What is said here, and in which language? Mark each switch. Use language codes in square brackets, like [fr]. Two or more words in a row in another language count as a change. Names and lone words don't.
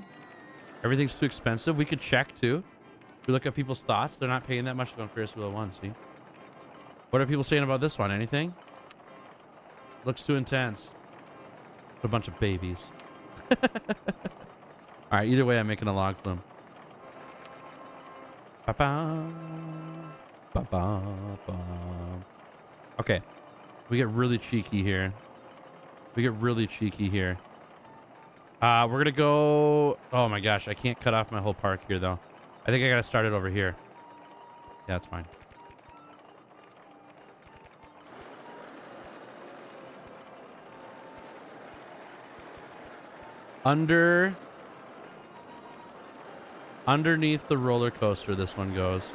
[en] Everything's too expensive. We could check too. We look at people's thoughts. They're not paying that much to go on Ferris Wheel 1. See? What are people saying about this one? Anything? Looks too intense. A bunch of babies. All right. Either way, I'm making a log flume. Ba-ba. Ba-ba-ba. Okay. We get really cheeky here. We're going to go... Oh, my gosh. I can't cut off my whole park here, though. I think I got to start it over here. Yeah, that's fine. Underneath the roller coaster, this one goes.